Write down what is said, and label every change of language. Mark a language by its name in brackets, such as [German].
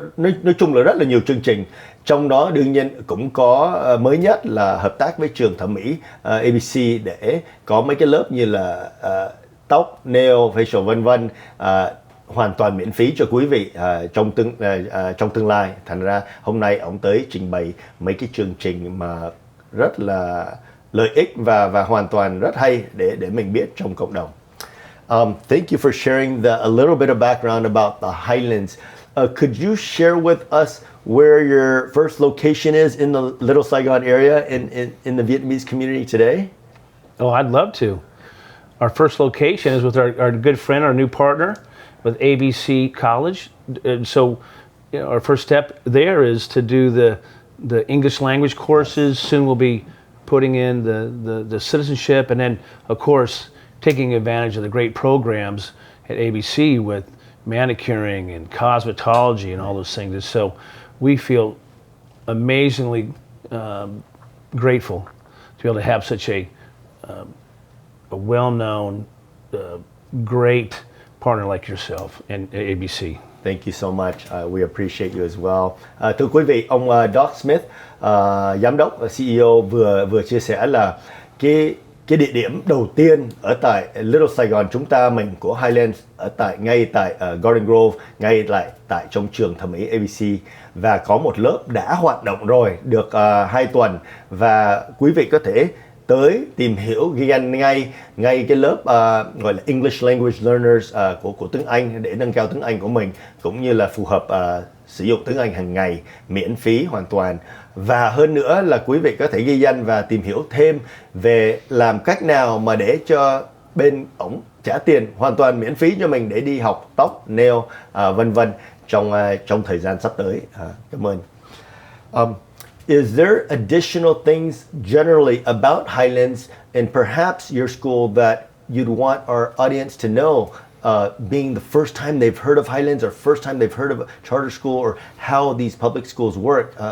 [Vietnamese] Nói chung là rất là nhiều chương trình. Trong đó đương nhiên cũng có mới nhất là hợp tác với trường thẩm mỹ ABC để có mấy cái lớp như là tóc, nail, facial vân vân, hoàn toàn miễn phí cho quý vị trong tương lai. Thành ra hôm nay ông tới trình bày mấy cái chương trình mà rất là lợi ích và hoàn toàn rất hay để mình biết trong cộng đồng. [English] Thank you for sharing a little bit of background about the Highlands. Could you share with us where your first location is in the Little Saigon area in the Vietnamese community today? Oh, I'd love to. Our first location is with our good friend, our new partner, with ABC College. And so our first step there is to do the English language courses. Soon we'll be putting in the citizenship, and then of course taking advantage of the great programs at ABC with manicuring and cosmetology and all those things. And so we feel amazingly grateful to be able to have such a well-known, great partner like yourself and ABC. Thank you so much. We appreciate you as well. [Vietnamese] Thưa quý vị, ông Doc Smith, giám đốc và CEO vừa chia sẻ là cái địa điểm đầu tiên ở tại Little Saigon chúng ta mình của Highlands ngay tại Garden Grove, ngay tại trong trường thẩm mỹ ABC, và có một lớp đã hoạt động rồi được 2 tuần, và quý vị có thể tới tìm hiểu ghi danh ngay cái lớp gọi là English Language Learners của tiếng Anh để nâng cao tiếng Anh của mình, cũng như là phù hợp sử dụng tiếng Anh hàng ngày miễn phí hoàn toàn. Và hơn nữa là quý vị có thể ghi danh và tìm hiểu thêm về làm cách nào mà để cho bên ổng trả tiền hoàn toàn miễn phí cho mình để đi học tóc, nail, vân vân trong thời gian sắp tới. Cảm ơn. [English] Is there additional things generally about Highlands and perhaps your school that you'd want our audience to know, being the first time they've heard of Highlands or first time they've heard of a charter school or how these public schools work?